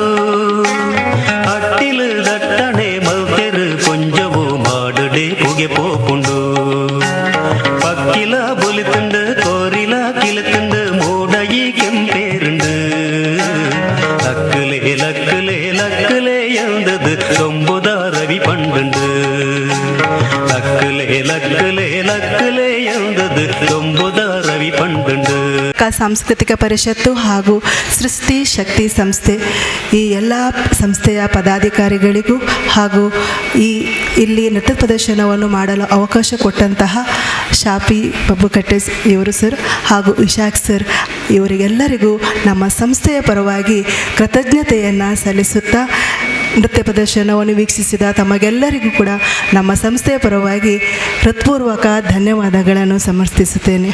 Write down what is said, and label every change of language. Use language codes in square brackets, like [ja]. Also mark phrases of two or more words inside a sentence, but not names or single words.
[tcy] ಅಟ್ಟಿಲು ದಟ್ಟಣೆ ಮಲ್ತೆರು ಕೊಂಜವು ಮಾಡುಡೆ ಪುಗೆ ಪೋಪುಂಡು ಪಕ್ಕಿಲ ಬುಲಿತಂಡು ಕೋರಿಲ ಕಿಲತಂಡು ಮೂಡಯಿ ಕೆಂಪೇರುಂಡು ಲಕ್ಕಲೆ ಲಕ್ಕಲೆ ಲಕ್ಕಲೆ ಎಂದದು ದೊಂಬುದ ರವಿ ಪಂಡುಂಡು ಲಕ್ಕಲೆ ಲಕ್ಕಲೆ ಲಕ್ಕಲೆ ಎಂದದು ದೊಂಬುದ ರವಿ ಪಂಡುಂಡು. [kn] ಸಾಂಸ್ಕೃತಿಕ ಪರಿಷತ್ತು ಹಾಗೂ ಸೃಷ್ಟಿ ಶಕ್ತಿ ಸಂಸ್ಥೆ ಈ ಎಲ್ಲ ಸಂಸ್ಥೆಯ ಪದಾಧಿಕಾರಿಗಳಿಗೂ ಹಾಗೂ ಇಲ್ಲಿ ನೃತ್ಯ ಪ್ರದರ್ಶನವನ್ನು ಮಾಡಲು ಅವಕಾಶ ಕೊಟ್ಟಂತಹ ಶಾಪಿ ಬಬ್ಬುಕಟ್ಟೆ ಇವರು ಸರ್ ಹಾಗೂ ವಿಶಾಖ್ ಸರ್ ಇವರಿಗೆಲ್ಲರಿಗೂ ನಮ್ಮ ಸಂಸ್ಥೆಯ ಪರವಾಗಿ ಕೃತಜ್ಞತೆಯನ್ನು ಸಲ್ಲಿಸುತ್ತಾ ನೃತ್ಯ ಪ್ರದರ್ಶನವನ್ನು ವೀಕ್ಷಿಸಿದ ತಮಗೆಲ್ಲರಿಗೂ ಕೂಡ ನಮ್ಮ ಸಂಸ್ಥೆಯ ಪರವಾಗಿ ಹೃತ್ಪೂರ್ವಕ ಧನ್ಯವಾದಗಳನ್ನು ಸಮರ್ಪಿಸುತ್ತೇನೆ.